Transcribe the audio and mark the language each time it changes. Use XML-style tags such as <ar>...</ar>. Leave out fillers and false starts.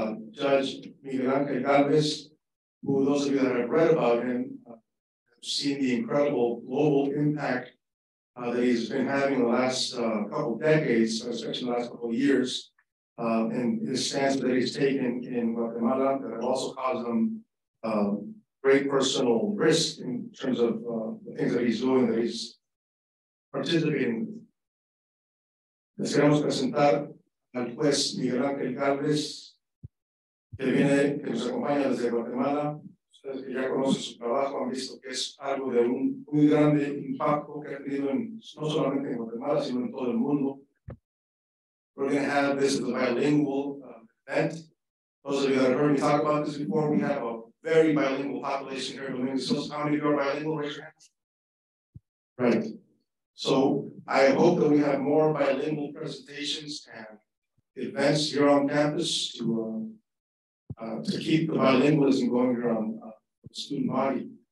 <en>Judge Miguel Gálvez, who those of you that have read about him have seen the incredible global impact that he's been having the last couple of decades, especially the last couple of years, and his stance that he's taken in Guatemala that have also caused him great personal risk in terms of the things that he's doing, that he's participating with.</en> <es>Les queremos presentar al juez Miguel Ángel Gálvez, que nos acompaña desde Guatemala. Ustedes que ya conocen su trabajo han visto que es algo de un muy grande impacto que ha tenido no solamente en Guatemala, sino en todo el mundo.</es> <en>We're going to have this as a bilingual event. Those of you that have heard me talk about this before, we have a very bilingual population here in Dominguez. How many of you are bilingual? Raise your hands. Right. So I hope that we have more bilingual presentations and events here on campus to keep the bilingualism going here on the student body.</en>